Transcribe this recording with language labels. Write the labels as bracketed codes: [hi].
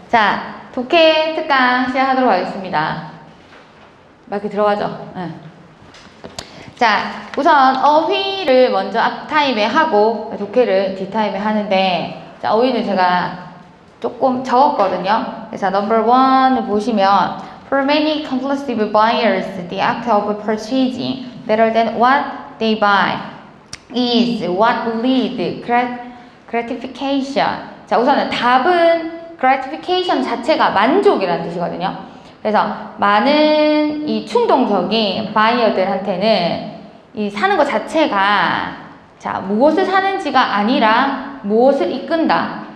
[ko] 자, 독해 특강 시작하도록 하겠습니다. 마이크 들어가죠? 네. 자, 우선 어휘를 먼저 앞타임에 하고 독해를 뒷타임에 하는데, 자, 어휘는 제가 조금 적었거든요. 그래서 number 1을 보시면 [en] For many compulsive buyers, the act of purchasing rather than what they buy is what will lead gratification. [ko] 자, 우선은 답은 gratification 자체가 만족이라는 뜻이거든요. 그래서 많은 이 충동적인 바이어들한테는 이 사는 것 자체가 자, 무엇을 사는지가 아니라 무엇을 이끈다.